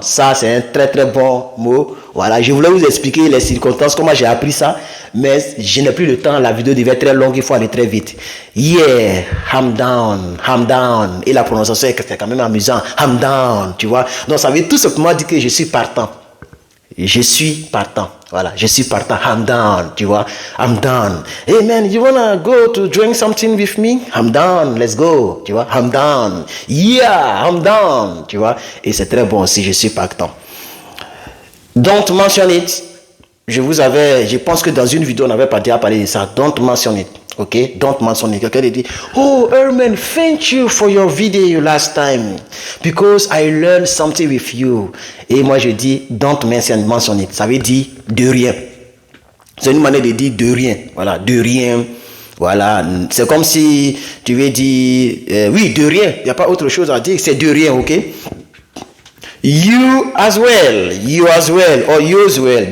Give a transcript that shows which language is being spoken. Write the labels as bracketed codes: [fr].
[fr] Ça, c'est un très très bon mot. Voilà. Je voulais vous expliquer les circonstances, comment j'ai appris ça. Mais je n'ai plus le temps. La vidéo devait être très longue. Il faut aller très vite. [en] Yeah, I'm down. I'm down. [fr] Et la prononciation, c'est quand même amusant. [en] I'm down. [fr] Tu vois. Donc, ça veut tout simplement dire que je suis partant. Je suis partant. Voilà, je suis partant. [en] I'm down, tu vois. I'm down. Hey man, you wanna go to drink something with me? I'm down, let's go, tu vois. I'm down. Yeah, I'm down, tu vois. [fr] Et c'est très bon aussi, je suis partant. [en] Don't mention it. [fr] Je pense que dans une vidéo, on n'avait pas déjà parlé de ça. [en] Don't mention it. Ok, don't mention it. [fr] Quelqu'un dit, [en] oh Herman, thank you for your video last time because I learned something with you. [fr] Et moi je dis, [en] don't mention it. [fr] Ça veut dire de rien. C'est une manière de dire de rien. Voilà, de rien. Voilà, c'est comme si tu veux dire, oui, de rien. Il n'y a pas autre chose à dire, c'est de rien, ok? [en] You as well, or you as well.